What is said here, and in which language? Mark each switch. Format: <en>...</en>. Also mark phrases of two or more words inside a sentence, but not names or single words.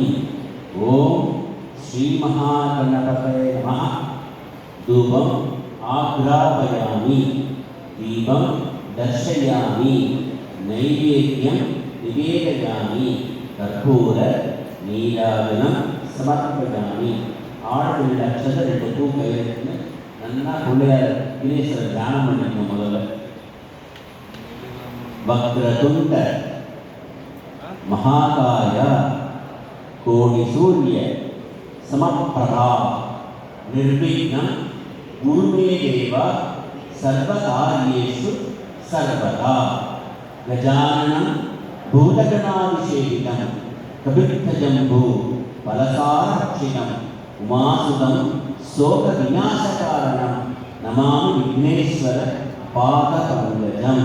<sa>ओम श्री महागणपतये नमः। धूपम् आग्रापयामि, दीपं दर्शयामि, नैवेद्यं निवेदयामि, कर्पूर नीराजनं समर्पयामि।</sa> <ta>ஆழ்வில் அச்சத ரெண்டு தூக்க எடுத்து நல்லா பிள்ளையார் வினேஸ்வரர் தியானம் பண்ணிக்கணும்.</ta> <sa>முதல்ல वक्रतुण्ड महाकाय कोटि सूर्य समप्रभ निर्विघ्नम् कुरु मे देव सर्वकार्येषु सर्वदा गजाननम् भूतगणादिसेवितम् कपित्थजम्बू फलसारभक्षितम् उमासुतम् शोक विनाशकारणम् नमामि विघ्नेश्वर पादपङ्कजम्.</sa>